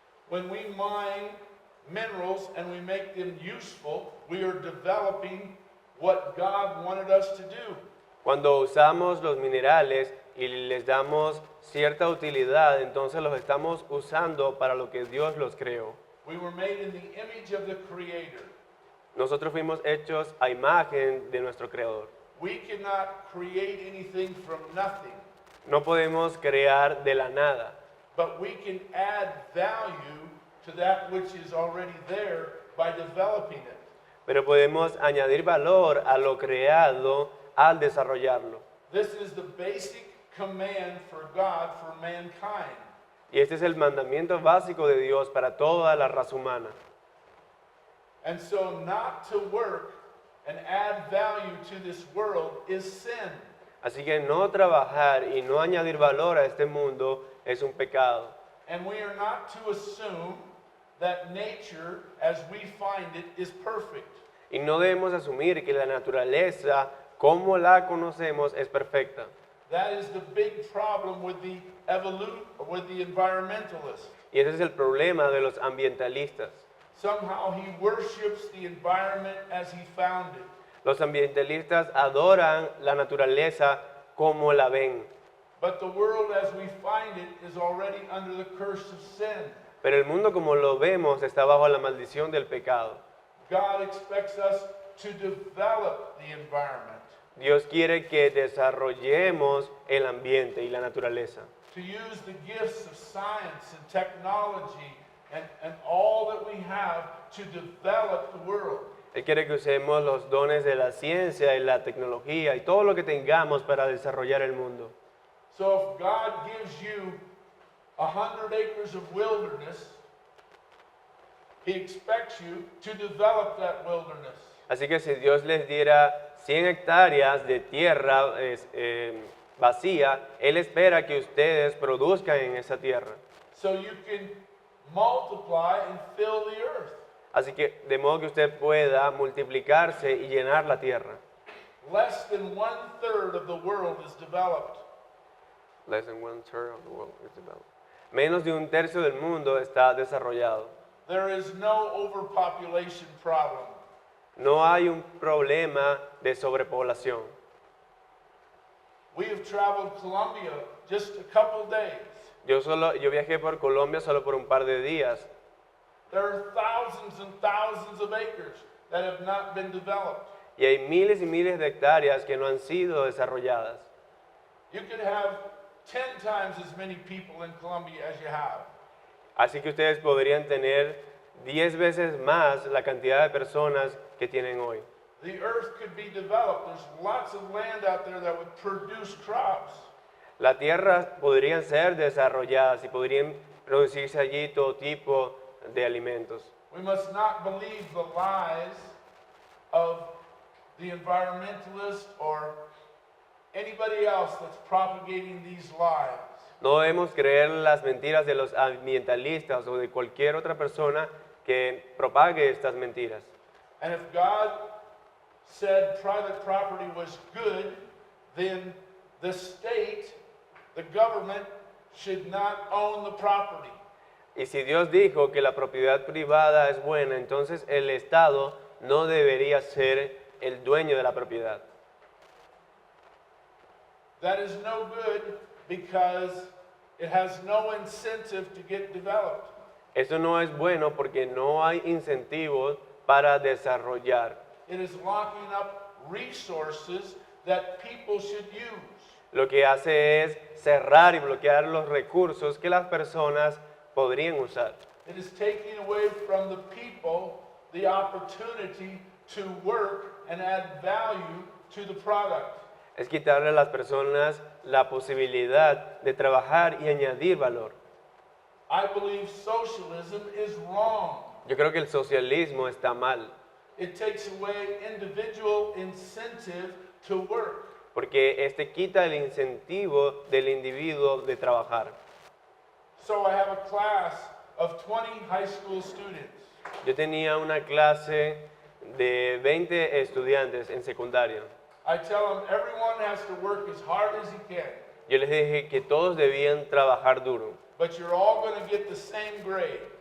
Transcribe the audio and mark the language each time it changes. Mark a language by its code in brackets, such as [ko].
[en] When we mine minerals and we make them useful, we are developing what God wanted us to do. [es] Cuando usamos los minerales y les damos cierta utilidad, entonces los estamos usando para lo que Dios los creó. [en] We were made in the image of the Creator. [es] Nosotros fuimos hechos a imagen de nuestro Creador. [en] We cannot create anything from nothing, [es] No podemos crear de la nada, [en] but we can add value to that which is already there by developing it. [es] pero podemos añadir valor a lo creado al desarrollarlo. [en] This is the basic command for God for mankind. [es] Y este es el mandamiento básico de Dios para toda la raza humana. [en] And so not to work and add value to this world is sin. [es] Así que no trabajar y no añadir valor a este mundo es un pecado. [en] And we are not to assume that nature as we find it is perfect. [es] Y no debemos asumir que la naturaleza, como la conocemos, es perfecta. [en] That is the big problem with the environmentalists. [es] Y ese es el problema de los ambientalistas. [en] Somehow he worships the environment as he found it. [es] Los ambientalistas adoran la naturaleza como la ven, [en] But the world as we find it is already under the curse of sin. [es] pero el mundo como lo vemos está bajo la maldición del pecado. [en] God expects us to develop the environment, [es] Dios quiere que desarrollemos el ambiente y la naturaleza, [en] to use the gifts of science and technology and all that we have to develop the world. [es] Él quiere que usemos los dones de la ciencia y la tecnología y todo lo que tengamos para desarrollar el mundo. [en] So if God gives you 100 acres of wilderness, He expects you to develop that wilderness. [es] Así que si Dios les diera 100 hectáreas de tierra vacía, Él espera que ustedes produzcan en esa tierra. [en] So you can multiply and fill the earth. [es] Así que de modo que usted pueda multiplicarse y llenar la tierra. [en] Less than 1/3 of the world is developed. Less than 1/3 of the world is developed. [es] Menos de un tercio del mundo está desarrollado. [en] There is no overpopulation problem. [es] No hay un problema de sobrepoblación. [en] We have traveled Colombia just a couple days. [es] Yo viajé por Colombia solo por un par de días. [en] There are thousands and thousands of acres that have not been developed. [es] Y hay miles y miles de hectáreas que no han sido desarrolladas. [en] You could have 10 times as many people in Colombia as you have. [es] Así que ustedes podrían tener 10 veces más la cantidad de personas que tienen hoy. [en] The earth could be developed. There's lots of land out there that would produce crops. [es] La tierra podrían ser desarrolladas y podrían producirse allí todo tipo de alimentos. [en] We must not believe the lies of the environmentalists or anybody else that's propagating these lies. [es] No debemos creer las mentiras de los ambientalistas o de cualquier otra persona que propague estas mentiras. [en] And if God said private property was good, then the state, the government, should not own the property. [es] Y si Dios dijo que la propiedad privada es buena, entonces el Estado no debería ser el dueño de la propiedad. [en] That is no good because it has no incentive to get developed. [es] Eso no es bueno porque no hay incentivos para desarrollar. [en] It is locking up resources that people should use. [es] Lo que hace es cerrar y bloquear los recursos que las personas podrían usar. [en] It is taking away from the people the opportunity to work and add value to the product. [es] Es quitarle a las personas la posibilidad de trabajar y añadir valor. [en] I believe socialism is wrong. [es] Yo creo que el socialismo está mal, [en] It takes away individual incentive to work. [es] porque este quita el incentivo del individuo de trabajar. [en] So I have a class of 20 high school students. [es] Yo tenía una clase de 20 estudiantes en secundaria. [en] I tell them everyone has to work as hard as he can, [es] Yo les dije que todos debían trabajar duro. [en] but you're all going to get the same grade.